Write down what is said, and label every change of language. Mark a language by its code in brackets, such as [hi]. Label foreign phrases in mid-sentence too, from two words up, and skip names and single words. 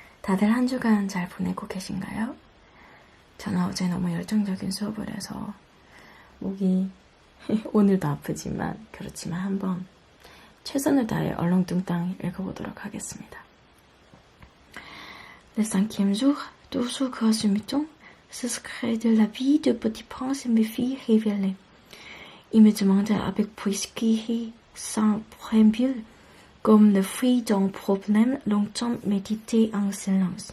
[ko] 다들 한 주간 잘 보내고 계신가요? 저는 어제 너무 열정적인 수업을 해서 목이 오늘도 아프지만 그렇지만 한번 최선을 다해 얼렁뚱땅 읽어보도록 하겠습니다. [fr] Le 5e jour, toujours grâce au mouton, ce secret de la vie de Petit Prince me fit révéler. Il me demanda avec brusquerie, sans préambule, comme le fruit d'un problème longtemps médité en silence.